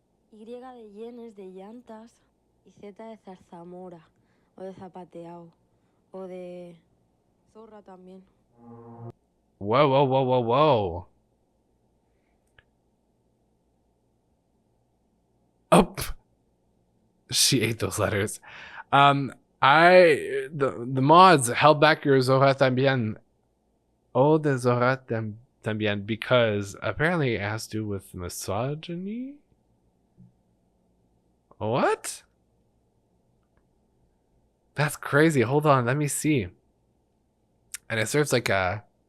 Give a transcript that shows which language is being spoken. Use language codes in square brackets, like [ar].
[es] Y de yenes de llantas. Y Z de zarzamora. O de zapateado. O de zorra también. [en] Whoa, whoa, whoa, whoa, whoa. Oh, she ate those letters. The mods held back your Zora [es] también. [en] Oh, the Zora [es] también, [en] because apparently it has to do with misogyny. What? That's crazy. Hold on, let me see. And it serves like a.